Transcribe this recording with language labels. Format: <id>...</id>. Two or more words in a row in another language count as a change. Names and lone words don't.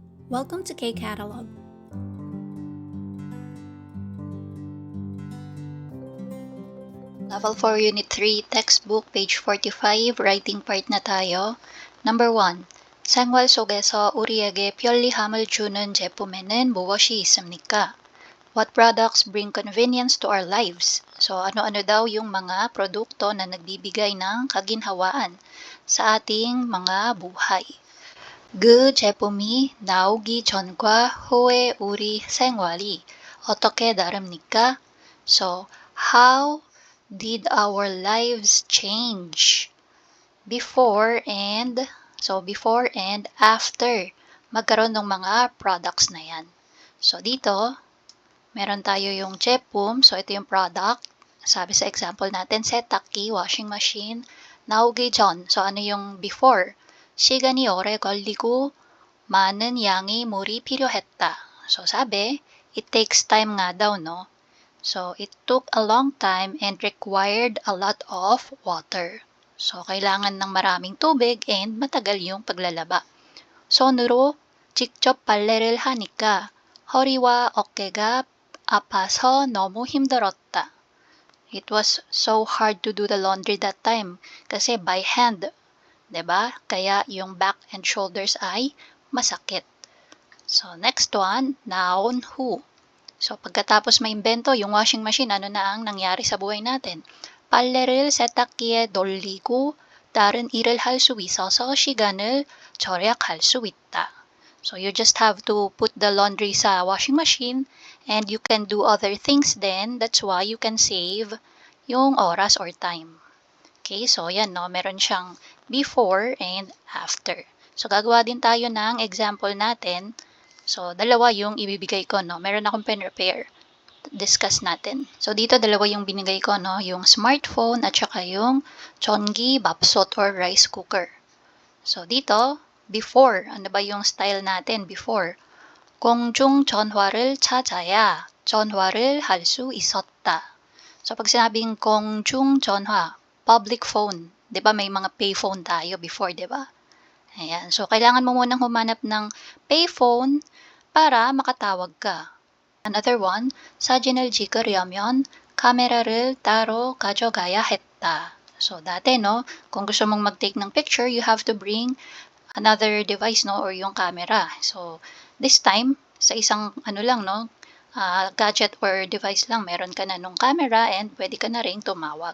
<en>Welcome to K-Catalog. Level 4 Unit 3 Textbook page 45 Writing part</en> <tl>na tayo.</tl> <en>Number 1.</en> <ko>생활 속에서 우리에게 편리함을 주는 제품에는 무엇이 있습니까?</ko> <en>What products bring convenience to our lives?</en> <tl>So ano-ano daw yung mga produkto na nagbibigay ng kaginhawaan sa ating mga buhay?</tl> <ko>그 제품이 나오기 전과 후의 우리 생활이 어떻게 다릅니까?</ko> <en>So, how did our lives change before and after</en> <tl>magkaroon ng mga products na yan? So, dito, meron tayo yung 제품. So, ito yung product. Sabi sa example natin, 세탁기,</tl> <en>washing machine,</en> <ko>나오기 전.</ko> <tl>So, ano yung before?</tl> <ko>시간이 오래 걸리고 많은 양의 물이 필요했다.</ko> <tl>So, sabi,</tl> <en>it takes time</en> <tl>nga daw, no?</tl> <en>So, it took a long time and required a lot of water. So,</en> <tl>kailangan ng maraming tubig and matagal yung paglalaba.</tl> <ko>손으로 직접 빨래를 하니까 허리와 어깨가 아파서 너무 힘들었다.</ko> <en>It was so hard to do the laundry that time kasi by hand.</en> <tl>'Di ba? Kaya yung</tl> <en>back and shoulders</en> <tl>ay masakit.</tl> <en>So, next one, noun who.</en> <tl>So, pagkatapos maimbento yung</tl> <en>washing machine,</en> <tl>ano na ang nangyari sa buhay natin?</tl> <ko>빨래를 세탁기에 돌리고 다른 일을 할 수 있어서 시간을 절약할 수 있다.</ko> <en>So, you just have to put the laundry sa washing machine and you can do other things then. That's why you can save</en> <tl>yung oras</tl> <en>or time.</en> <tl>Okay, so yan, no? Meron siyang before and after. So, gagawa din tayo ng example natin. So, dalawa yung ibibigay ko, no? Meron akong</tl> <en>pen repair.</en> <tl>Discuss natin. So, dito dalawa yung binigay ko, no? Yung smartphone at saka yung</tl> <ko>전기 밥솥</ko> <en>or rice cooker.</en> <tl>So, dito, before. Ano ba yung style natin before?</tl> <ko>공중 전화를 찾아야 전화를 할 수 있었다.</ko> <tl>So, pag sinabing</tl> <ko>공중 전화,</ko> <en>public phone,</en> <tl>'di ba may mga payphone tayo before, 'di ba? Ayan. So, kailangan mo munang humanap ng payphone para makatawag ka.</tl> <en>Another one,</en> <ko>사진을 찍으려면 카메라를 따로 가져가야 했다.</ko> <tl>So, dati, no, kung gusto mong mag-take ng picture,</tl> <en>you have to bring another device,</en> <tl>no, or yung camera.</tl> <en>So, this time,</en> <tl>sa isang ano lang, no,</tl> <en>gadget or device</en> <tl>lang, meron ka na nung camera and pwede ka na ring tumawag.</tl>